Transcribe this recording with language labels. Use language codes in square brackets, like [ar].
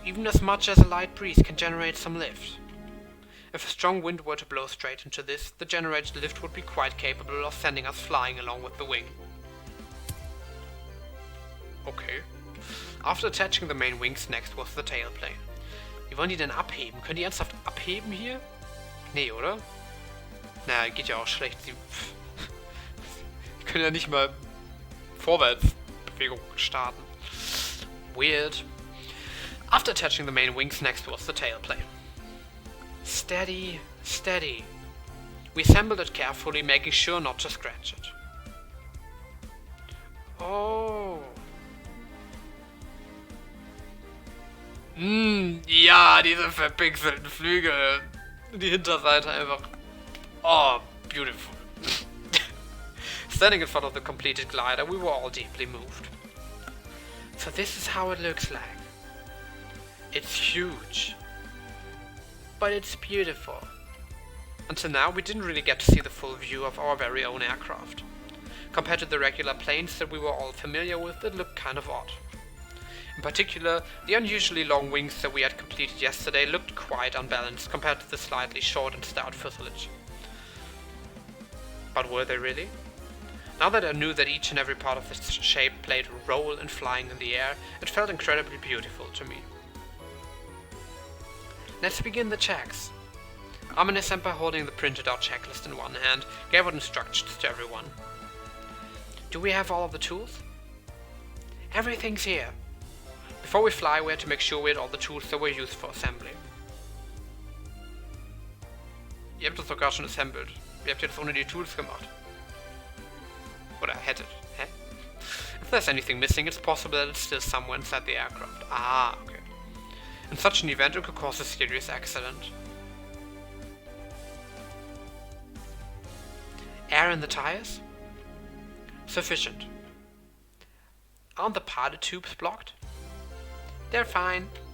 [en] Even as much as a light breeze can generate some lift. If a strong wind were to blow straight into this, the generated lift would be quite capable of sending us flying along with the wing. Okay. After attaching the main wings, next was the tailplane. [de] Wie wollen die denn abheben? Können die ernsthaft abheben hier? Nee, oder? Naja, geht ja auch schlecht. Sie können ja nicht mal Vorwärtsbewegung starten. [en] Weird. After attaching the main wings, next was the tailplane. Steady, steady. We assembled it carefully, making sure not to scratch it. Oh. [de] Ja, diese verpixelten Flügel. Die Hinterseite einfach. [en] Oh, beautiful. Standing in front of the completed glider, we were all deeply moved. So this is how it looks like. It's huge. But it's beautiful. Until now, we didn't really get to see the full view of our very own aircraft. Compared to the regular planes that we were all familiar with, it looked kind of odd. In particular, the unusually long wings that we had completed yesterday looked quite unbalanced compared to the slightly short and stout fuselage. But were they really? Now that I knew that each and every part of this shape played a role in flying in the air, it felt incredibly beautiful to me. Let's begin the checks. Amane-senpai, holding the printed out checklist in one hand, gave out instructions to everyone. Do we have all of the tools? Everything's here. Before we fly, we had to make sure we had all the tools that were used for assembly. [de] Ihr habt das sogar schon assembled. Ihr habt jetzt ohne die Tools gemacht. Oder hättet. Hä? [en] If there's anything missing, it's possible that it's still somewhere inside the aircraft. Ah, okay. In such an event, it could cause a serious accident. Air in the tires? Sufficient. Aren't the pilot tubes blocked? They're fine.